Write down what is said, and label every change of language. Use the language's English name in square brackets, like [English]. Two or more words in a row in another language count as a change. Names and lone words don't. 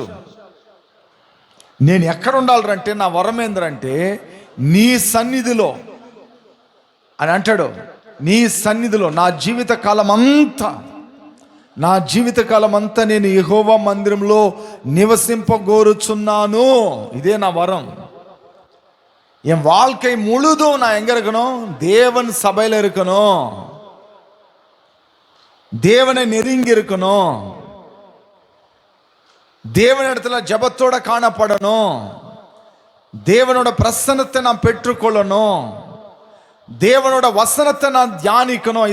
[Telugu] నేను ఎక్కడ ఉండాలంటే, నా వరం ఏందంటే నీ సన్నిధిలో అని అంటాడు. నీ సన్నిధిలో నా జీవిత కాలం అంతా నా జీవితకాలం అంతా నేను యెహోవా మందిరంలో నివసింపగోరుచున్నాను. ఇదే నా వరం. [Tamil] என் வாழ்க்கை முழுதும் நான் எங்க இருக்கணும்? தேவன் சபையில் இருக்கணும், தேவனை நெருங்கி இருக்கணும், தேவனிடத்துல ஜபத்தோட காணப்படணும், தேவனோட பிரசன்னத்தை நான் பெற்றுக்கொள்ளணும், தேவனோட வசனத்தை நான் தியானிக்கணும்.